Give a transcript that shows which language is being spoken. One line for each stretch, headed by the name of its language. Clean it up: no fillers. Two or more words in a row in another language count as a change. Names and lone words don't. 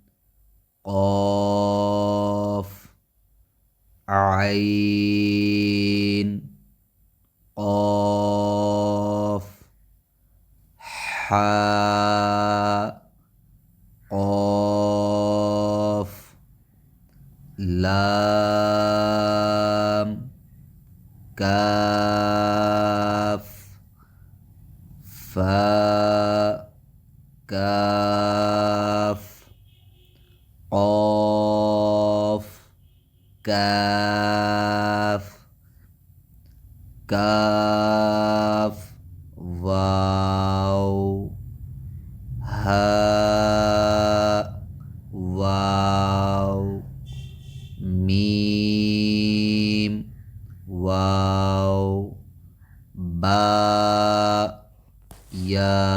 Arabic: قاف عين قاف حاء قاف لام كاف فاء كاف قاف كاف كاف واو ها واو ميم واو با يا